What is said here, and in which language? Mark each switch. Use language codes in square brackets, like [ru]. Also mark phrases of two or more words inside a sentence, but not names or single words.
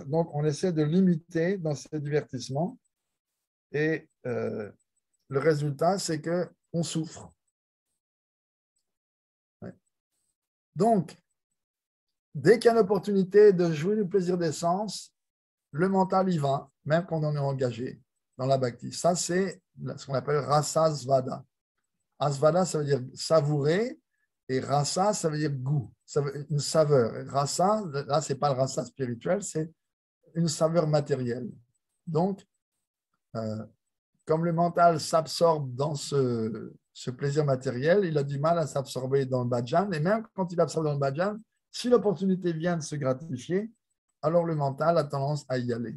[fr] Donc, on essaie de limiter dans ces divertissements. Et le résultat, c'est qu'on souffre. Ouais. Donc, dès qu'il y a une opportunité de jouer du plaisir des sens, le mental y va, même quand on est engagé dans la bhakti. Ça, c'est ce qu'on appelle [sa] rasa svada. [fr] Asvada, ça veut dire savourer, et rasa, ça veut dire goût, une saveur. Rasa, là, ce n'est pas le rasa spirituel, c'est une saveur matérielle. Donc, comme le mental s'absorbe dans ce plaisir matériel, il a du mal à s'absorber dans le bhajan, et même quand il absorbe dans le bhajan, si l'opportunité vient de se gratifier, alors le mental a tendance à y aller.